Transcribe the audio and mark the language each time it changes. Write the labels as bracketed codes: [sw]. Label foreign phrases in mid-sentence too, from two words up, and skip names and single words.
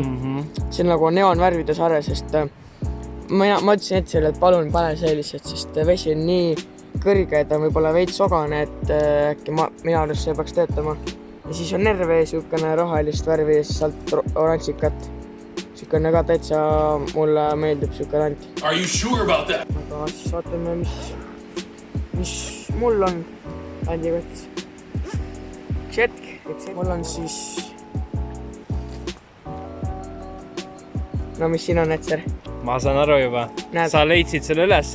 [et] See on nagu neonvärvide sare, sest ma ütlesin Etserile, et palun pane see lihtsalt, sest vesi on nii kõrge, et on võib-olla veits sogane, et äkki minu arust see peaks töötama. Ja siis on nerve siukene rohelist värvi ja siis sealt oranžikat. Siukene ka täitsa mulle meeldib siuke lant. [en] Are you sure about that? [et] Aga siis vaatame, mis mul on landikotis. Üks hetk. Mul on siis... mis siin on, Etser? Ma saan aru juba. Sa leidsid selle üles.